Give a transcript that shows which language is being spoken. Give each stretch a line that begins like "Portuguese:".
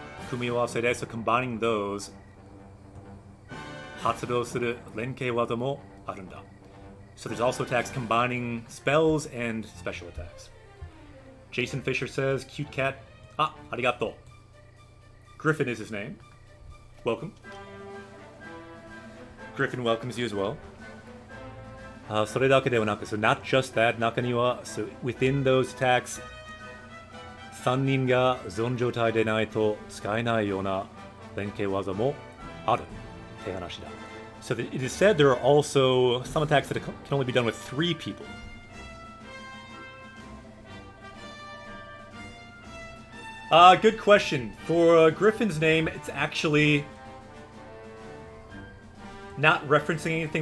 Japanese: Kumiwase de,
English: so combining those.
Japanese: Hatsudou suru renkei waza mo arunda.
English: So there's also attacks combining spells and special attacks. Jason Fisher says, cute cat. Ah, arigato. Griffin is his name. Welcome. Griffin welcomes you as well. So not just that,
Japanese: naka ni wa,
English: so within those attacks,
Japanese: 3人が存状態でないと使えないような連携技もあるって話だ。
English: So it is said there are also some attacks that can only be done with 3 people. Good question. For Griffin's name, it's actually not referencing anything.